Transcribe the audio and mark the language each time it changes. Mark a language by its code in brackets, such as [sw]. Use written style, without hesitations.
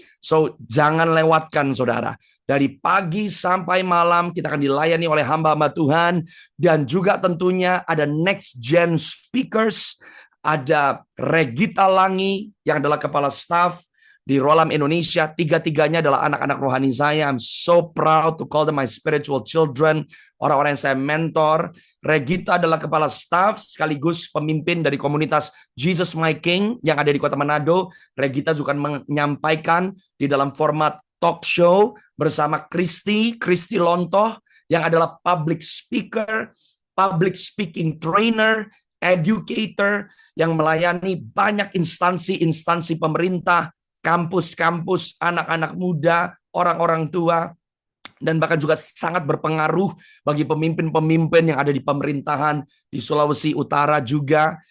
[id] So, jangan lewatkan saudara. Dari pagi sampai malam kita akan dilayani oleh hamba-hamba Tuhan, dan juga tentunya ada [en] next gen speakers. [id] Ada Regita Langi yang adalah kepala staf di Rolam Indonesia. 3-3-nya adalah anak-anak rohani saya. [en] I'm so proud to call them my spiritual children. [id] Orang-orang yang saya mentor. Regita adalah kepala staf sekaligus pemimpin dari komunitas Jesus My King yang ada di Kota Manado. Regita juga menyampaikan di dalam format talk show bersama Kristi Lontoh yang adalah public speaker, public speaking trainer, educator yang melayani banyak instansi pemerintah, kampus-kampus, anak-anak muda, orang-orang tua, dan bahkan juga sangat berpengaruh bagi pemimpin-pemimpin yang ada di pemerintahan di Sulawesi Utara juga.